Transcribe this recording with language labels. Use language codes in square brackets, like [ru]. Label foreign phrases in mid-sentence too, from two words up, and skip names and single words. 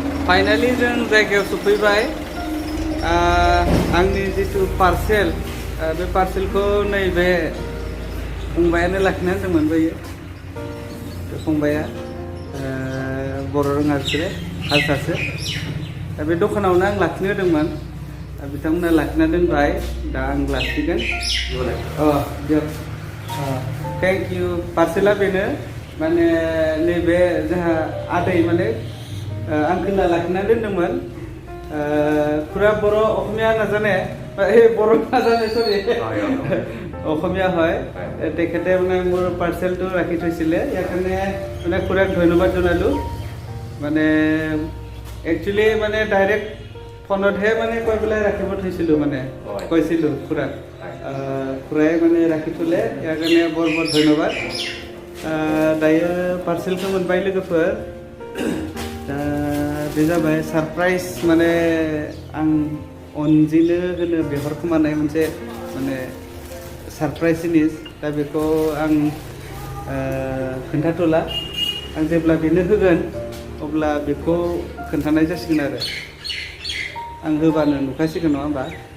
[brx] फाइनालि जों जायगायाव सफैबाय आंनि जितु पार्सेल बे पार्सेलखौ नैबे फंबायानो लाखिना होदोंमोन बैयो बे फंबाया बर' रोङा बिसोरो हारसासो दा बे दखानावनो आं लाखिनो होदोंमोन बिथांमोना लाखिना दोनबाय दा आं लाखिगोन [en] thank you [brx] पार्सेला बेनो माने नैबे जोंहा आदै माने आंखोला लाखिना दोनदोंमोन पुरा बर' [as] अসমীয়া নাজানে बर' নাজানে সরি অসমীয়া হয় তেখেতে মানে মোৰ পাৰ্চেলটো ৰাখি থৈছিলে ইয়াৰ কাৰণে মানে খুৰাক ধন্যবাদ জনালোঁ মানে একচুৱেলি মানে ডাইৰেক্ট ফোনতহে মানে কৈ পেলাই ৰাখিব থৈছিলোঁ মানে কৈছিলোঁ খুৰাক খুৰাই মানে ৰাখি থ'লে ইয়াৰ কাৰণে বৰ বৰ ধন্যবাদ [brx] दायो पार्सेलखौ मोनबाय लोगोफोर दा बे जाबाय सरप्राइज माने आं अनजिनो होनो बिहरखोमानाय मोनसे माने सरप्राइज जिनिस दा बेखौ आं खोन्थाथ'ला आं जेब्ला बेनो होगोन अब्ला बेखौ खोन्थानाय जासिगोन आरो आं होबानो नुखासिगोन नङा होमबा